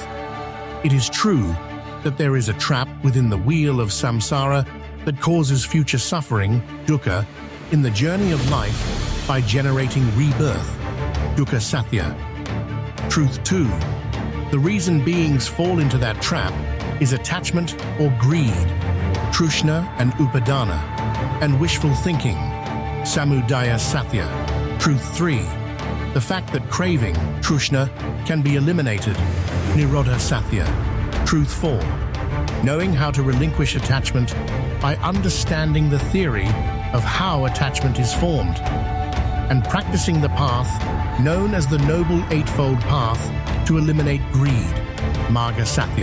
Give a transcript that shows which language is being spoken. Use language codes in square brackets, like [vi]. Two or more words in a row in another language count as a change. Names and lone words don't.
[en] It is true that there is a trap within the wheel of samsara that causes future suffering, dukkha, in the journey of life by generating rebirth, [sa] Dukkha Satya. [en] Truth 2. The reason beings fall into that trap is attachment or greed, trishna and upadana, and wishful thinking, [sa] samudaya satya. [en] Truth 3. The fact that craving, trishna, can be eliminated, [sa] nirodha satya. [en] Truth 4. Knowing how to relinquish attachment by understanding the theory of how attachment is formed, and practicing the path known as the Noble Eightfold Path to eliminate greed, [sa] marga satya.